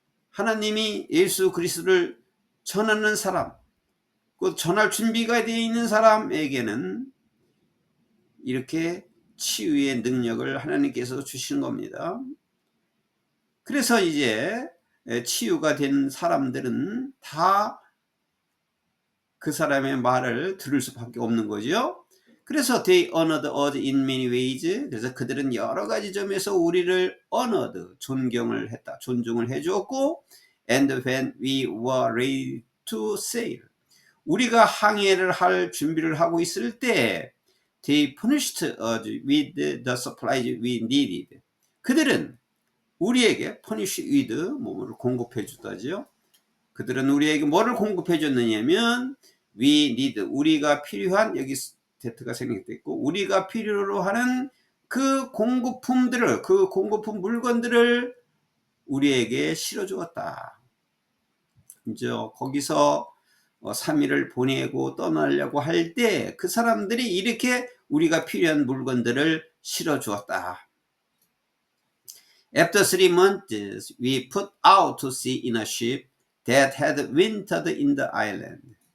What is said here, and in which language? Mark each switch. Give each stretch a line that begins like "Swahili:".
Korean: 하나님이 예수 그리스도를 전하는 사람, 그 전할 준비가 되어 있는 사람에게는 이렇게 치유의 능력을 하나님께서 주시는 겁니다. 그래서 이제 치유가 된 사람들은 다 그 사람의 말을 들을 수밖에 없는 거죠. 그래서
English: they honored us in many ways.
Korean: 그래서 그들은 여러 가지 점에서 우리를 honored, 존경을 했다, 존중을 해주었고,
English: and when we were ready to sail,
Korean: 우리가 항해를 할 준비를 하고 있을 때
English: they punished us with the supplies we needed.
Korean: 그들은 우리에게 punish with, 뭐를 공급해 주다죠. 그들은 우리에게 뭐를 공급해 줬느냐면 we need, 우리가 필요한, 여기 데트가 생략됐고, 우리가 필요로 하는 그 공급품들을, 그 공급품 물건들을 우리에게 실어 주었다. 이제 거기서 3일을 보내고 떠나려고 할 때 그 사람들이 이렇게 우리가 필요한 물건들을 실어 주었다.
English: After 3 months, we put out to sea in a ship that had wintered in the island.